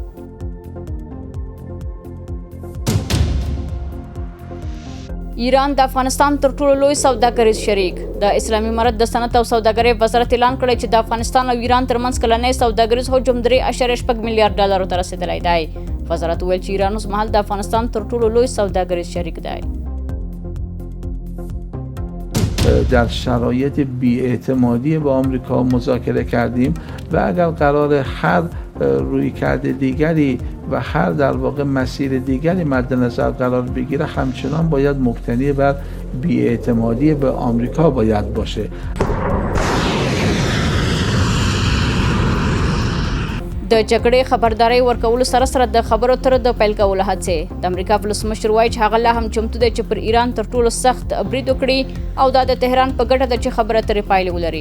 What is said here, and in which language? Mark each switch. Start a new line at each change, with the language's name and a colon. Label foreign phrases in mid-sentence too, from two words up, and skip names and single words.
Pashto: ایران د افغانستان تر ټولو لوی سوداګریز شریک. د اسلامي امارت د صنعت او سوداګرۍ وزارت اعلان کړی چې د افغانستان او ایران ترمنځ کلنی سوداګریز حجم 3.6 میلیارډ ډالرو ته رسیدلی دی. وزارت ویل چې ایران اوس مهال د افغانستان تر ټولو لوی سوداګریز شریک دی.
Persian: در شرایط بی‌اعتمادی با آمریکا مذاکره کردیم و اگر قرار هر رویکرد دیگری و هر در واقع مسیر دیگری مد نظر قرار بگیره همچنان باید مبتنی بر بی‌اعتمادی به آمریکا باید باشه.
Pashto: د جګړې خبرداري ورکولو سره سره د خبرو تر د پیل کولو هڅې. د امریکا ولسمشر وایي چې هغه لا هم چمتو دی چې پر ایران تر ټولو سخت برید وکړي او دا د تهران په ګټه ده چې خبره ترې پایلې ولري.